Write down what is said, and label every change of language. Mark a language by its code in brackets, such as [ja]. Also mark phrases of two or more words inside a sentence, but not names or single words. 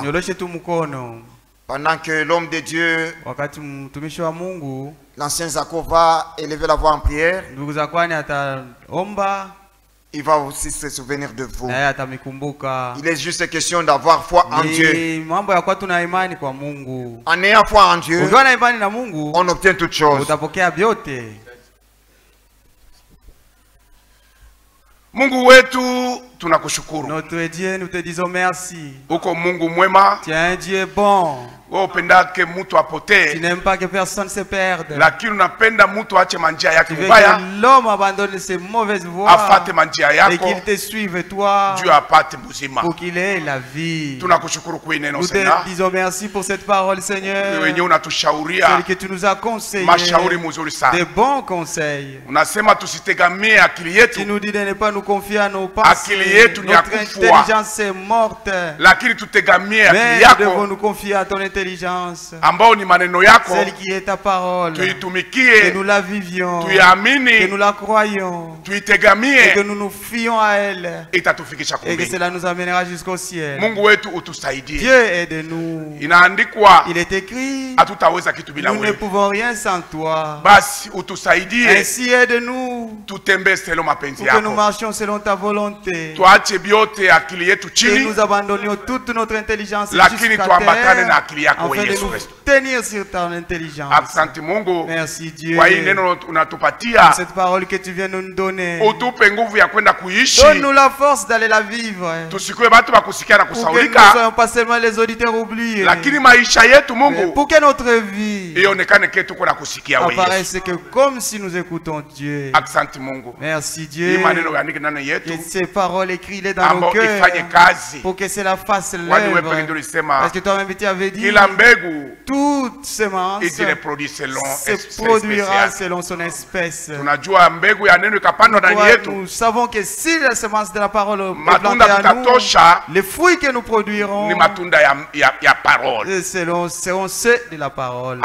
[fr] Pendant que l'homme de Dieu, l'ancien Zako, va élever la voix en prière, il va aussi se souvenir de vous. Il est juste question d'avoir foi en Dieu. En ayant foi en Dieu, on obtient toutes choses. [sw] Mungu wetu tunakushukuru. [fr] Notre Dieu, nous te disons merci. [sw] Uko Mungu mwema. [fr] Tu es un Dieu bon. [sw] Upendake mtu apotee. [fr] Tu n'aimes pas que personne se perde. [sw] Lakini unapenda mtu aache manjia yake mbaya. [fr] Tu veux que l'homme abandonne ses mauvaises voies. [sw] Afate manjia yako. [fr] Et qu'il te suive toi. [sw] Dieu apate buzima. [fr] Pour qu'il ait la vie. [sw] Tunakushukuru kwa neno Seigneur. [fr] Nous te disons merci pour cette parole Seigneur. [sw] Wewe unatushauria. [fr] Celle que tu nous as conseillé. [sw] Mashauri mzuri sana. [fr] Des bons conseils. [sw] Unasema tusitegamie akili yetu. [fr] Tu nous dis de ne pas nous confier à nos pensées. [sw] Akili yetu ni ya kufua. [fr] Notre intelligence est morte. [sw] Lakini tutegamie akili yako. [fr] Mais nous devons nous confier à ton intelligence. [sw] Ambao ni maneno yako. [fr] Celle qui est ta parole. [sw] Tuitumikie. [fr] Que nous la vivions. [sw] Tuiamini. [fr] Que nous la croyons. [sw] Tuitegamie. [fr] Et que nous nous fions à elle. [sw] Itatufikisha [fr] et que cela nous amènera jusqu'au ciel. [sw] Mungu wetu utusaidie. [fr] Dieu aide-nous. [sw] Inaandikwa. [fr] Il est écrit. [sw] Hatutaweza kitu bila wewe. [fr] Nous ne pouvons rien sans toi. [sw] Basi utusaidie. [fr] Ainsi aide-nous. [sw] Tutembee selon mapenzi yako. [fr] Pour que nous marchions selon ta volonté. [sw] Tuache biote akili yetu chini. [fr] Et nous abandonnions toute notre intelligence. [sw] Lakini tuambatane na akili yako Yesu Kristo. [fr] Tenir sur ton intelligence. [sw] Asante Mungu. [fr] Merci Dieu. [sw] Kwa hii neno unatupatia. [fr] Cette parole que tu viens nous donner. [sw] Utupe nguvu ya kwenda kuishi. [fr] Donne-nous la force d'aller la vivre. [sw] Tusikue watu wa kusikia na kusaulika. [fr] Pour que nous ne soyons pas seulement les auditeurs oubliés. [sw] Lakini maisha yetu Mungu. [fr] Pour que notre vie [sw] ionekane que tuko na kusikia wewe. [fr] Apparaisse que comme si nous écoutons Dieu. [sw] Asante Mungu. [fr] Merci Dieu. [sw] Hii maneno yaandike ndani yetu. [fr] Que ces paroles écrites dans nos cœurs. [sw] Ifanye kazi. [fr] Pour que cela fasse l'œuvre. Parce que toi-même tu avais dit. [sw] Kila mbegu. [fr] Toute semence se produira selon son espèce. Nous savons que si la semence de la parole est plantée à nous, les fruits que nous produirons seront ceux de la parole.